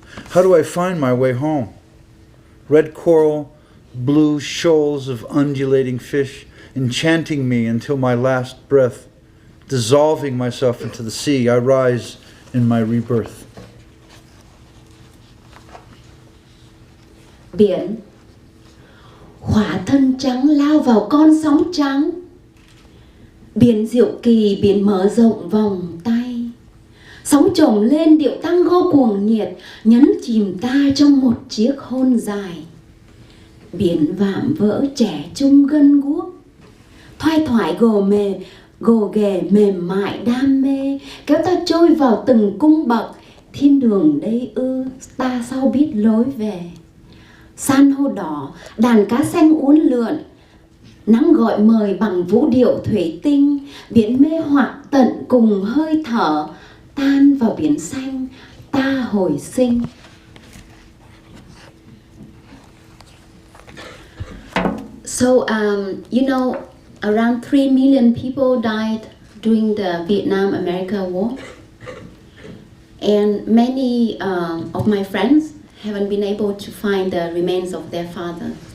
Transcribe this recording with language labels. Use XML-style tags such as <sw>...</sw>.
<en>How do I find my way home? Red coral, blue shoals of undulating fish, enchanting me until my last breath. Dissolving myself into the sea, I rise in my rebirth.</en> <vi>Biển, hỏa thân trắng lao vào con sóng trắng. Biển diệu kỳ, biển mở rộng vòng tay. Sóng chồm lên điệu tango cuồng nhiệt, nhấn chìm ta trong một chiếc hôn dài. Biển vạm vỡ trẻ trung gân guốc, thoai thoải gồ ghề mềm mại đam mê, kéo ta trôi vào từng cung bậc. Thiên đường đây ư, ta sao biết lối về. San hô đỏ, đàn cá xanh uốn lượn, nắng gọi mời bằng vũ điệu thủy tinh. Biển mê hoặc tận cùng hơi thở, tan vào biển xanh, ta hồi sinh.</vi> <en>So, you know, around 3 million people died during the Vietnam-America War. And many of my friends haven't been able to find the remains of their father.</en>